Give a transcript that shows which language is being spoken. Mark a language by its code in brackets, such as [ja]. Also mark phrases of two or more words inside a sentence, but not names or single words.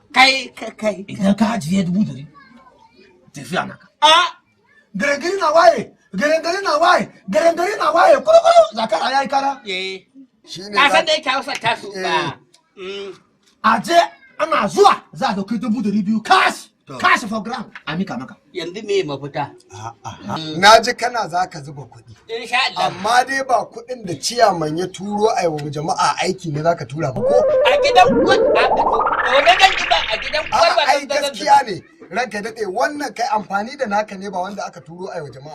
[ha] kai idan ka ajiye 100,000 tafiya naka a garengari na waye garengari na waye kurukuru zakara ya yi kara ka san da yake hausa tasu ba aje ana zuwa za a dauki 200,000 [en] cash for ground [ha] a mika maka yanzu me mafita na ji kana za ka zuba kuɗi [ar] insha Allah [ha] amma dai ba kuɗin da ciyaman ya turo a wa jama'a aiki ne za ka tura ba ko a gidan kwan a ba a gidan kwan ba ai gaskiya ne ranka daɗe wannan kai amfani da naka ne ba wanda aka turo a wa jama'a